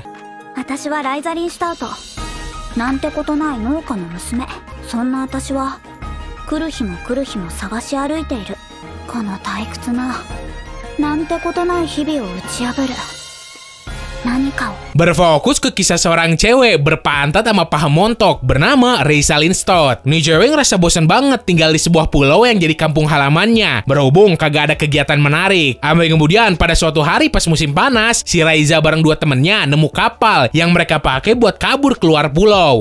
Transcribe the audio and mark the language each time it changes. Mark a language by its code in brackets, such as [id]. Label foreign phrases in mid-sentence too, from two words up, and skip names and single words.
[ja] 私はライザリンした後なんてことない農家の娘。そんな私は来る日も来る日も探し歩いている。この退屈ななんてことない日々を打ち破る何かを。 [id] Berfokus ke kisah seorang cewek berpantat sama paha montok bernama Raisalyn Stott. Nih cewek ngerasa bosan banget tinggal di sebuah pulau yang jadi kampung halamannya. Berhubung kagak ada kegiatan menarik. Sampai kemudian pada suatu hari pas musim panas, si Raiza bareng 2 temennya nemu kapal yang mereka pakai buat kabur keluar pulau.